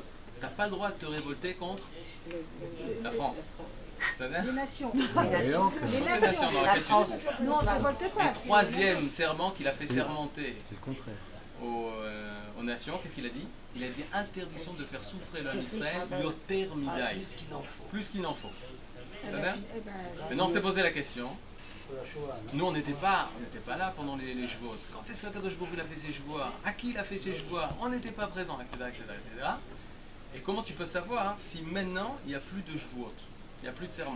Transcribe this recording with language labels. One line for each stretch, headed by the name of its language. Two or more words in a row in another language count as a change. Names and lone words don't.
French: T'as pas le droit de te révolter contre la France. C'est-à-dire Les nations. Les nations. les nations dans La lesquelles tu France. vis. Non, on ne révolte pas. Et 3e serment qu'il a fait sermenter C'est le contraire. aux nations, qu'est-ce qu'il a dit? Il a dit interdiction de faire souffrir l'homme Israël
Hebrew: יותר מדי,
French: Plus qu'il en faut. plus qu'il n'en faut. Eh C'est-à-dire ben, Maintenant on s'est posé la question. Pour la Shoah, non? Nous on n'était pas là pendant les Shavuot. Quand est-ce que
Hebrew: קדוש ברוך הוא
French: a fait ses Shavuot? À qui il a fait ses Shavuot? On n'était pas présents, etc., etc., etc. Et comment tu peux savoir si maintenant il n'y a plus de Shavuot, il n'y a plus de serment?